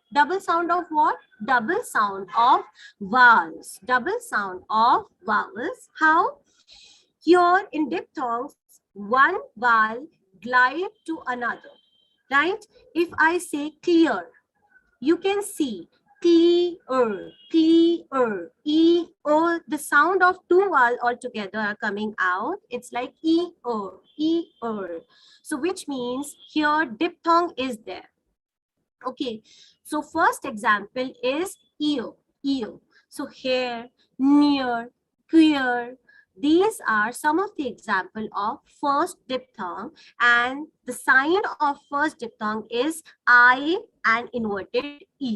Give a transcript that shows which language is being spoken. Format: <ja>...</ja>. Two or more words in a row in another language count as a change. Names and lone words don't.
<en>Double sound of what? Double sound of vowels. Double sound of vowels. How? Here in diphthongs, one vowel glide to another, right? If I say clear, you can see clear, clear, e, o. The sound of two vowels altogether are coming out. It's like e, o, e, o. So which means here diphthong is there. Okay, so first example is ear, ear. So here, near, queer. These are some of the example of first diphthong, and the sign of first diphthong is I and inverted E.</en>